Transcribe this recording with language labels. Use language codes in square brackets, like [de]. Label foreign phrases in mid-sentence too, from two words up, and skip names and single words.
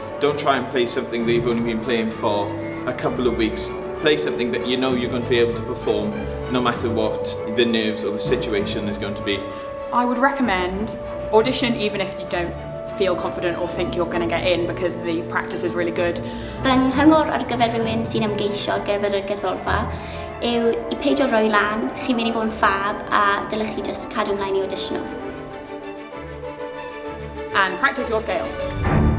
[en] Don't try and play something that you've only been playing for a couple of weeks. Play something that you know you're going to be able to perform no matter what the nerves or the situation is going to be. I would recommend audition even if you don't feel confident or think you're going to get in, because the practice is really good. [cy] Fy nghyngor ar gyfer rhywun sy'n ymgeisio ar gyfer y gerddorfa yw I peidio roi lan, chi'n mynd I fod yn ffab a dylech chi just cadw ymlaen I auditiono. [en] And practice your scales.